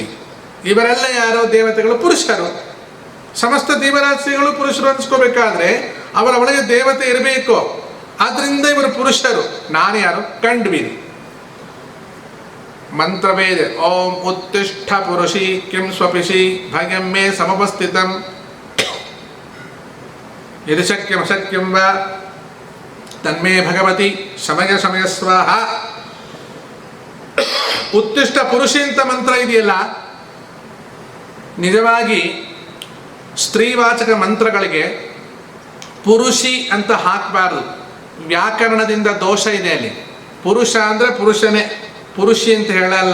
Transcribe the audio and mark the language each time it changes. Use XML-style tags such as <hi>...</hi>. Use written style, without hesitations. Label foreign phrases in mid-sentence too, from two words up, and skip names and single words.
<kn>ಇವರೆಲ್ಲ ಯಾರೋ ದೇವತೆಗಳು, ಪುರುಷರು. ಸಮಸ್ತ ಜೀವರಾಶಿಗಳು ಪುರುಷರು ಅನ್ಸ್ಕೋಬೇಕಾದ್ರೆ ಅವರ ಒಳಗೆ ದೇವತೆ ಇರಬೇಕು. ಆದ್ರಿಂದ ಇವರು ಪುರುಷರು. ನಾನು ಯಾರು? ಕಂಡ್ಬೀರಿ.</kn> <sa>ಮಂತ್ರವೇದ ಓಂ ಉತ್ತಿಷ್ಠ ಪುರುಷಿ ಕಿಂ ಸ್ವಪಿಷಿ ಭಯಂ ಮೇ ಸಮಪಸ್ಥಿತಂ ಯದಿ ಶಕ್ಯಂ ಅಶಕ್ಯಂ ವಾ ತನ್ಮೇ ಭಗವತಿ ಶಮಯ ಶಮಯ ಸ್ವಾಹ. ಉತ್ತಿಷ್ಠ ಪುರುಷಿ</sa> <kn>ಅಂತ ಮಂತ್ರ ಇದೆಯಲ್ಲ, ನಿಜವಾಗಿ ಸ್ತ್ರೀವಾಚಕ ಮಂತ್ರಗಳಿಗೆ ಪುರುಷಿ ಅಂತ ಹಾಕಬಾರ್ದು. ವ್ಯಾಕರಣದಿಂದ ದೋಷ ಇದೆ ಅಲ್ಲಿ. ಪುರುಷ ಅಂದರೆ ಪುರುಷನೇ, ಪುರುಷಿ ಅಂತ ಹೇಳಲ್ಲ.</kn>